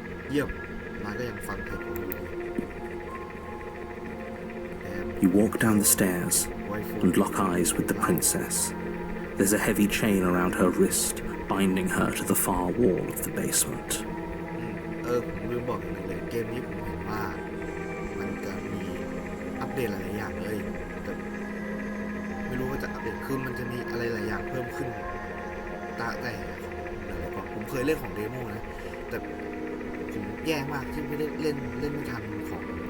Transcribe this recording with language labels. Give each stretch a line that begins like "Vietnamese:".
Thai: เยี่ยมนายก็ยังฟังเหตุผลอยู่ดี
English: You walk down the stairs and lock eyes with the princess. There's a heavy chain around her wrist, binding her to the far wall of the basement.
Thai: ผมลืมบอกอย่างนึงเลยเกมนี้ผมเห็นว่ามันจะมีอัปเดตหลายๆอย่างเลยแต่ไม่รู้ว่าจะอัปเดตคือมันจะมีอะไรหลายอย่างเพิ่มขึ้นแต่หลายๆของผมเคยเล่นของเดโมนะแต่ผมแย่มากที่ไม่ได้เล่นไม่ทันของ